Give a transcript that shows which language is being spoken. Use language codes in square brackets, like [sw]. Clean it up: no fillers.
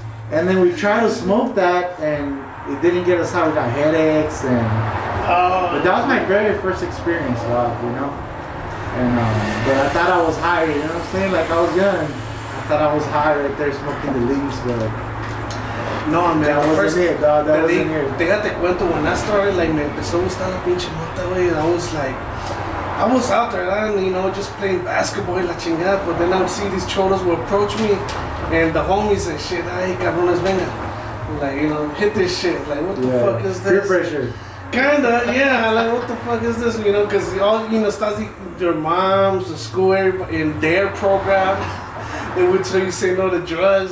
[en] And then we tried to smoke that and it didn't get us high. We got headaches and but that was my very first experience, dog, you know? And but I thought I was high, you know what I'm saying? Like I was young. I thought I was high right there smoking the leaves, but no, man, that wasn't first, it, dog. That wasn't it. [es] Déjate cuento, [en] when I started, like, [es] me empezó a gustar la pinche mota, güey. [en] I was out there, you know, just playing basketball [es] y la chingada, [en] but then I would see these cholos would approach me, and the homies and shit, [es] ay, cabrones, venga. [en] Like, you know, hit this shit. Like, what the fuck is this? Peer pressure. Kinda, yeah. Like, what the fuck is this? You know, because all, you know, their moms, the school, everybody, in their program, they would tell you say no to drugs.